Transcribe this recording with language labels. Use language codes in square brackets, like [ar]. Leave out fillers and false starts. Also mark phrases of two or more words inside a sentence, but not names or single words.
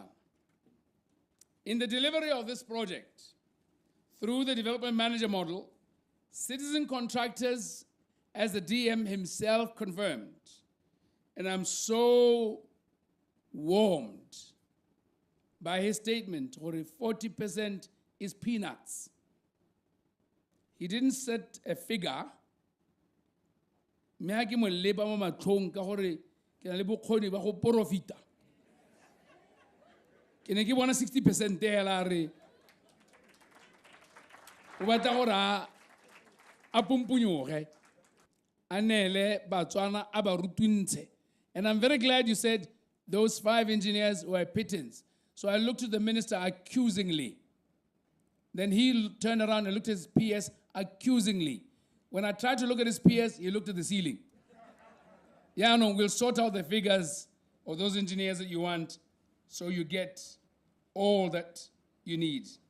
[en] In the delivery of this project, through the development manager model, citizen contractors, as the DM himself confirmed, and I'm so warmed by his statement, or 40% is peanuts. He didn't set a figure. [tn] Me ha ke mo leba mo matlhong ka gore ke na le bokgoni ba go profita. Ke ne ke bona 60% hela re o batla gore a pumpunyoge anele Botswana a ba rutuntshe. [en] And I'm very glad you said those 5 engineers were pittance. So I looked at the minister accusingly. Then he turned around and looked at his PS accusingly. When I tried to look at his PS, he looked at the ceiling. Yeah, no, we'll sort out the figures of those engineers that you want so you get all that you need.